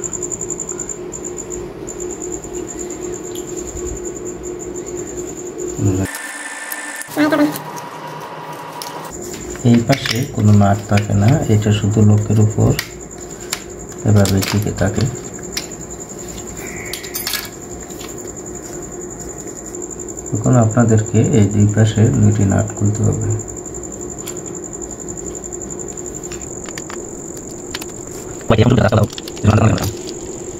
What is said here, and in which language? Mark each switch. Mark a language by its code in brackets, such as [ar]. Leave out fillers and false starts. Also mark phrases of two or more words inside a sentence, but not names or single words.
[bn] এই পাশে কোনো নাট থাকে না, এটা শুধু লোকের উপর এভাবে টিকে থাকে। এখন আপনাদেরকে এই দুই পাশে দুইটি নাট খুলতে হবে। [vi] Vậy em rút ra sau đầu thì nó đang làm